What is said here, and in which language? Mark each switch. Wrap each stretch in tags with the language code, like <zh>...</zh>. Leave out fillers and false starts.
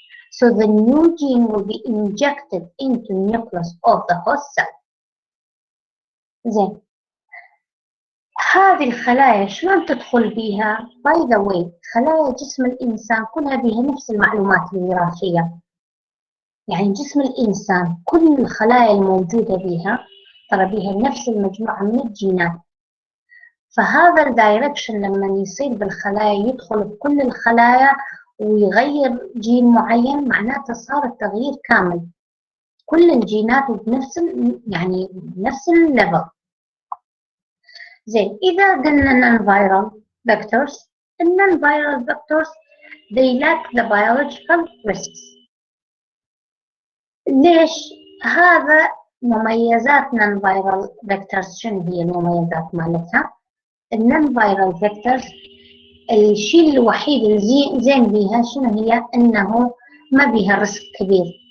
<en>So the new gene will be injected into the nucleus of the host cell.</en> <ar>زين، هذه الخلايا شلون تدخل بيها؟</ar> <en>By the way</en> <ar>خلايا جسم الإنسان كلها بيها نفس المعلومات الوراثية. يعني جسم الإنسان كل الخلايا الموجودة بيها ترى بيها نفس المجموعة من الجينات. فهذا الدايركشن لما يصير بالخلايا يدخل بكل الخلايا ويغير جين معين، معناته صار التغيير كامل، كل الجينات بنفس يعني نفس الليفل. زين، إذا قلنا</ar> <en>non-viral vectors، non-viral vectors they lack the biological risks.</en> <ar>ليش؟ هذا مميزات non-viral vectors. شنو هي المميزات مالتها؟</ar> <en>non-viral vectors</en> <ar>الشيء الوحيد اللي زين بيها شنو هي؟ انه ما بيها ريسك كبير.</ar>